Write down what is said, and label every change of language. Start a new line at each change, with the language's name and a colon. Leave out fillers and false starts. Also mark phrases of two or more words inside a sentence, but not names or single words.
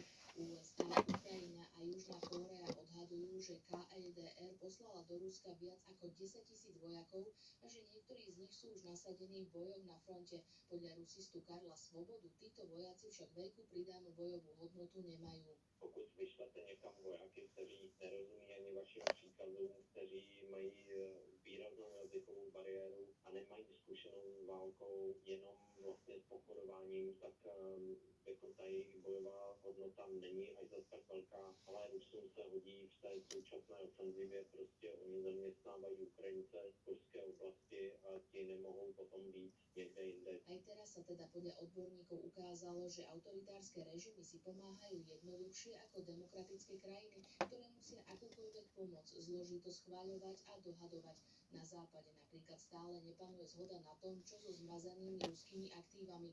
Slovak: USA, Ukrajina a Južná Kórea odhadujú, že KLDR poslala do Ruska viac ako 10 000 vojakov a že niektorí z nich sú už nasadení v bojoch na fronte. Podľa rusistu Karla Svobodu títo vojaci však veľkú pridanú bojovú hodnotu nemajú.
Czech: Pokud vyšlete někam vojáky, kteří nerozumí ani vašim příkazům, kteří mají výraznou jazykovou bariéru a nemají zkušenou s válkou, jenom vlastně s pokorováním, tak jako ta jejich bojová hodnota není až zase tak velká, ale Rusům se hodí v té současné ofenzivě, prostě oni zaměstnávají Ukrajince z Kurské oblasti a ti nemohou potom být někde jinde.
Slovak: Aj teraz sa teda podľa odborníkov ukázalo, že autoritárske režimy si pomáhajú jednoduchšie ako demokratické krajiny, ktoré musia akúkoľvek pomoc zložito schváľovať a dohadovať. Na západe napríklad stále nepanuje zhoda na tom, čo so zmazanými ruskými aktívami.